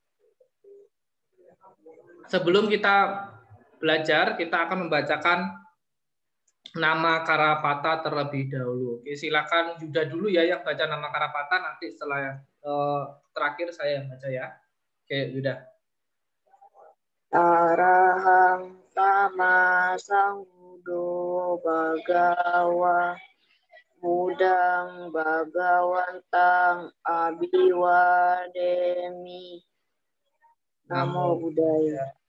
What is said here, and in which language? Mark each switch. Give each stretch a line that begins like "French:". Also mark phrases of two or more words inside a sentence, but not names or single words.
Indonesian: Sebelum kita belajar, kita akan membacakan nama Karapata terlebih dahulu. Oke, silakan Yuda dulu ya yang baca nama Karapata, nanti setelah terakhir saya yang baca ya. Oke, Yuda.
Pali: Arahang sama sangbudo bagawa mudang bagawantang abiwademi. Namo budaya.